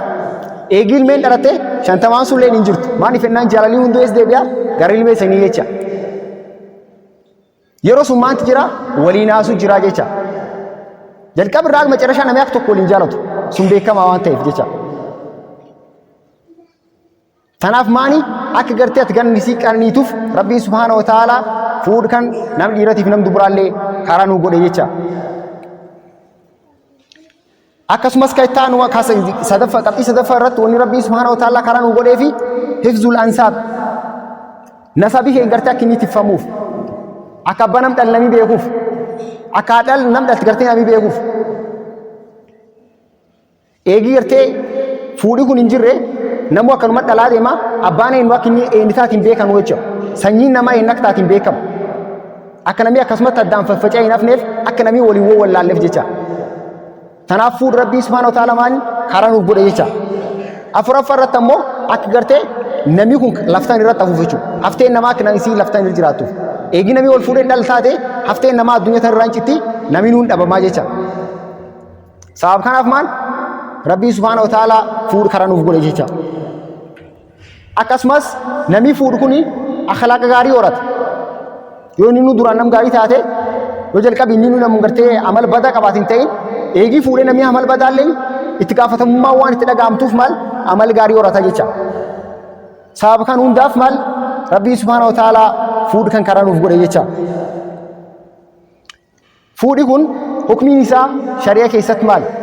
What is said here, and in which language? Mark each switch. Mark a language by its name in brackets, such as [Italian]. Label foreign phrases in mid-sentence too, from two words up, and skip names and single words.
[Oromo] Eegi ilmeen dhalatte 50 sulleen hin jirtu. Maaliif ennaan jaalalii hunduu ees deebi'a gara ilmee sanii jecha. Yeroo sun maanti jira walii naasu jira jecha. Jalqaba irraa macarashaa namni akka tokko waliin jaalatu sun beekamaa waan ta'eef jecha. Tanaaf maani akka gartee ati gannisii qananiituuf rabbii [Arabic] سبحانه وتعالى [Oromo] fuudh kan nam dhiiratiif nam dubraallee karaa nu godhe jecha. Akkasumas kaitaan sadaffaa qabxii sadaffaa irratti wanni rabbii [Arabic] سبحانه وتعالى [Oromo] karaa nu godhee fi [Arabic] حفظ الأنساب [Oromo] nasabii kee gartee akka inni tiffamuuf akka abbaa nam dhala namii beekuuf akka haadha nam dhalti gartee namii beekuuf. Eegii gartee fuudhi kun hin jirre namu akkanuma dhalaa deema abbaan eenyu akka inni eenyitaatiin beekamu jechuudha. Sanyiin namaa eenyu akka taatiin beekamu. Akka namii akkasumatti addaan faffaca'ee hin hafneef akka namii waliin wallaalleef jecha. Tanaaf fuudhi rabbii [Arabic] سبحانه وتعالى [Oromo] maan karaa nuuf godhe jecha. Afuraffaa irratti ammoo akka gartee namni kun laftaan irratti hafuuf jechuudha. Hafteen namaa akka namni laftaan irra jiraatuuf. Eegi namni wal fuudhee dhal taate hafteen namaa addunyaa irraa hin citti namni nuun dhabamaa jecha. Sabab kanaaf maan rabbii [Arabic] سبحانه وتعالى [Oromo] fuudhi karaa nuuf godhe jecha. Akkasumas namni fuudhu kuni akhlaaqa gaarii horata. Yoo inni nu duraan nam gaarii taate yoo jalqabi inni nu namu gartee amal badaa qabaatiin ta'in eegii fuudhee namni amal badaalleen itti gaafatamummaa waan itti dhagaamtuuf maal amal gaarii horata jecha. Sababa kan hundaaf maal rabbii [Arabic] سبحانه وتعالى [Oromo] fuudhi kan karaa nuuf godhe jecha. Fuudhi kun hukmiin isaa shari'a keessatti maal?